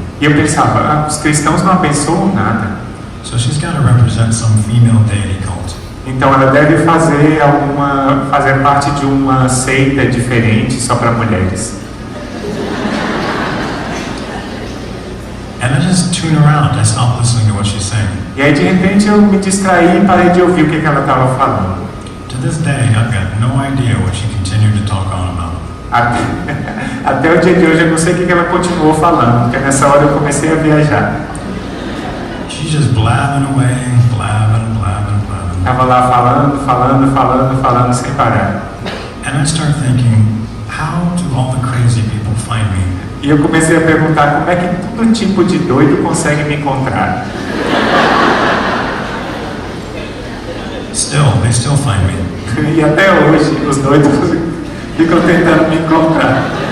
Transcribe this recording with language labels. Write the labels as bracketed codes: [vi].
[pt] E eu pensava, os cristãos não abençoam nada. [en] So she's got to represent some female deity cult. [pt] Então ela deve fazer parte de uma seita diferente só para mulheres. [en] And I just tune around. I stop listening to what she's saying. [pt] E aí de repente eu me distraí e parei de ouvir o que ela estava falando. [en] To this day, I've got no idea what she continued to talk on about. [pt] Até o dia de hoje eu não sei o que ela continuou falando, porque nessa hora eu comecei a viajar. [en] She's just blabbing away, blabbing, blabbing, blabbing. [pt] Estava lá falando sem parar. [en] And I start thinking, how do all the crazy people find me? [pt] E eu comecei a perguntar como é que todo tipo de doido consegue me encontrar. [en] They still find me. [pt] E até hoje os doidos ficam tentando me encontrar.